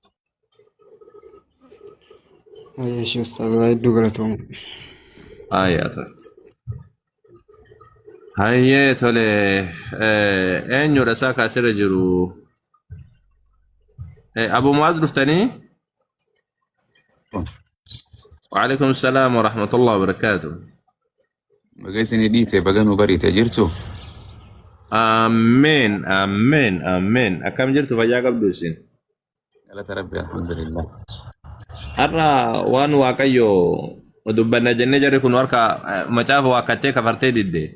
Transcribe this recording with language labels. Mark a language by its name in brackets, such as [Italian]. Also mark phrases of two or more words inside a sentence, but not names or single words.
[Oromo] Ayyee ustaaz waa hedduu galatoomuu. Ayyaa tole. Hayyee tole eenyudha isaa kaasirra jiru? Abu Mu'aaz dhuftanii? [Arabic] وعليكم السلام ورحمة الله وبركاته. [Oromo] Bageessanii dhiite baganuu bariite jirtu. Ameen ameen ameen akkam jirtu fayyaa qabdu isin? Galata Rabbi alhamdulillah. Har'a waan Waaqayyo dubbanna jennee jarri kun harka macaafa waakkattee kafartee didde.